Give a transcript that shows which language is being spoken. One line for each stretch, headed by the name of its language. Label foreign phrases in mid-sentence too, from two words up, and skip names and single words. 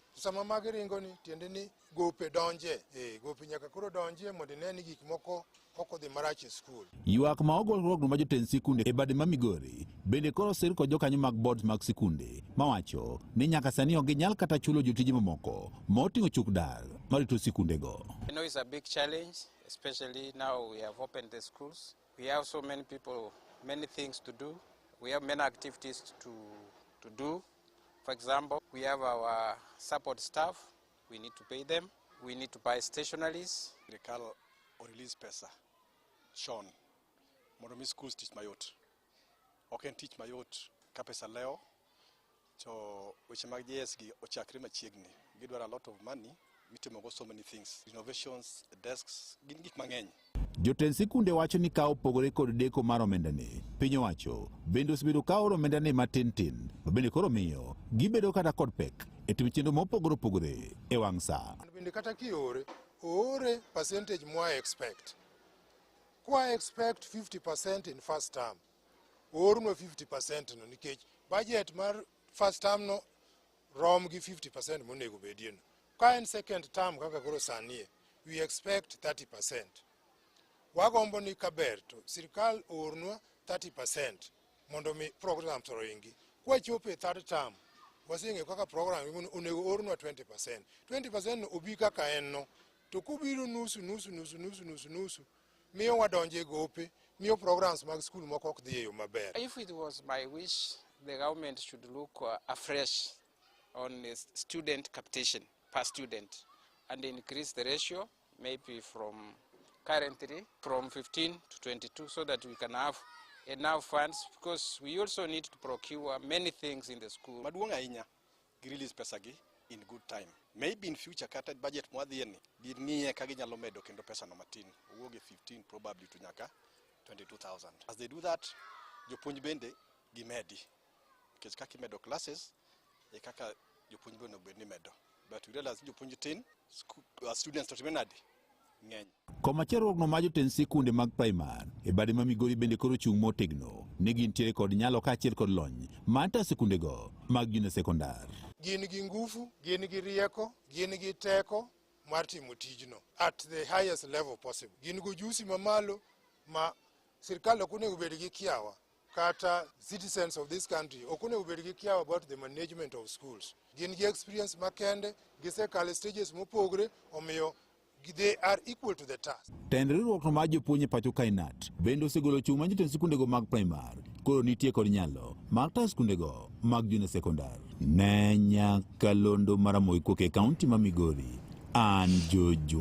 Luo (Kenya and Tanzania): Sama magiringo ni tiende ni gope donje, gope nyaka koro donje mondo ne ni gik moko oko dhi marach e skul. Ywak ma ogol rogno ma jotend sikunde e bade ma Migori bende koro sir kod jokanyo mag boards mag sikunde mawacho ni nyaka sani ok ginyal kata chulo jotije mamoko moting'o chuk dar marito sikunde go.
English: I know it's a big challenge, especially now we have opened the schools. We have so many people, many things to do. We have many activities to do. For example, we have our support staff. We need to pay them. We need to buy stationaries.
Luo (Kenya and Tanzania): Serikal release pesa Sean mondo mi schools teach mayot. Ok en tich mayot ka pesa leo to weche mag JS gi ochakre machiegni. Gidwaro
English: a lot of money
Luo (Kenya and Tanzania): mitimo go
English: so many things. Innovations, desks,
Luo (Kenya and Tanzania): gin gik mang'eny. Jotend sikunde wacho ni kawo pogore kod deko mar omenda ne. Piny owacho bende osebedo kawo omenda ne matin tin. Bende koro miyo gibedo kata kod pek e timo chenro mopogore opogore e wang' sa. Bende kata kiore
English: percentage more expect. Kwa expect 50% in first term.
Luo (Kenya and Tanzania): Or no 50% no nikech budget mar
English: first term
Luo (Kenya and Tanzania): no rom gi 50% monego bedien. Ka en
English: second term
Luo (Kenya and Tanzania): kaka koro sanie,
English: we expect
Luo (Kenya and Tanzania): 30%. Wagombo ni kaber to sirikal ornwa 30% mondo mi programs oringi. Kwa chope
English: third term
Luo (Kenya and Tanzania): wasinge kaka program onego ornwa 20%. 20% no obi kaka en no. To kubiru nusu miyo wadonje gope, miyo programs mag school moko ok dhi yo maber.
English: If it was my wish, the government should look afresh on student capitation per student and increase the ratio maybe from currently from 15 to 22 so that we can have enough funds because we also need to procure many things in the school.
Luo (Kenya and Tanzania): Maduong' ahinya gi release pesa gi
English: in good time. Maybe in future
Luo (Kenya and Tanzania): kata budget mwadhieni ging'iye ka ginyalo medo kendo pesa no matin. Owuoge 15 probably to nyaka 22,000.
English: As they do that,
Luo (Kenya and Tanzania): jopuonj bende gimedi. Because kaka imedo classes e kaka jopuonj bende obed ni medo.
English: But we realize
Luo (Kenya and Tanzania): jopuonj tin students to timenadi ng'eny. Komachielo no ma jotend sikunde mag praimar e bade ma Migori bende koro chung' motegno ne gintiere kod nyalo kaachiel kod lony mata sikunde go mag junior sekondar. Gin gi ngufu, gin gi rieko, gin gi teko mar timo tijno
English: at the highest level possible.
Luo (Kenya and Tanzania): Gin go jusi mamalo ma sirikal ok onego bed gi kiawa kata
English: citizens of this country
Luo (Kenya and Tanzania): ok onego bed gi kiawa
English: about the management of schools.
Luo (Kenya and Tanzania): Gin gi experience makende, gisekalo stages mopogre omiyo
English: they are equal to the task.
Luo (Kenya and Tanzania): Tend riwruok no ma jopuonj e pacho kainat bende osegolo chung' ma jotend sikunde go mag praimar koro nitie kod nyalo mag tayo sikunde go mag junior sekondar. Ne Nyakalondo Maramogi Koke kaunti ma Migori, an Jopuonj.